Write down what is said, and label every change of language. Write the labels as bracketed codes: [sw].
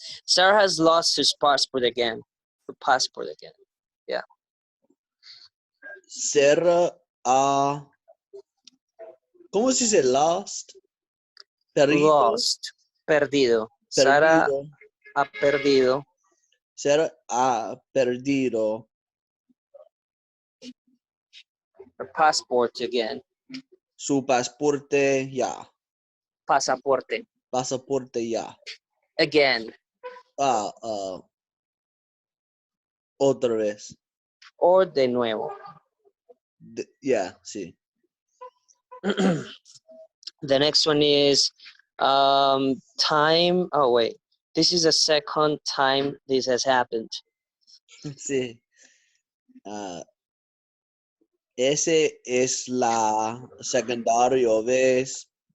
[en] Sarah has lost his passport again. Her passport again. Yeah. [es] Sarah ha, ¿cómo se dice lost? Lost. Perdido. Sarah ha perdido. Sarah ha perdido [en] Her passport again. [es] su pasaporte ya. Pasaporte. Pasaporte ya. [en] Again. [es] Otra vez. Or de nuevo. Yeah, sí. [en] The next one is time. Oh, wait. This is the second time this has happened. [es] Sí. Ese es la secundaria vez.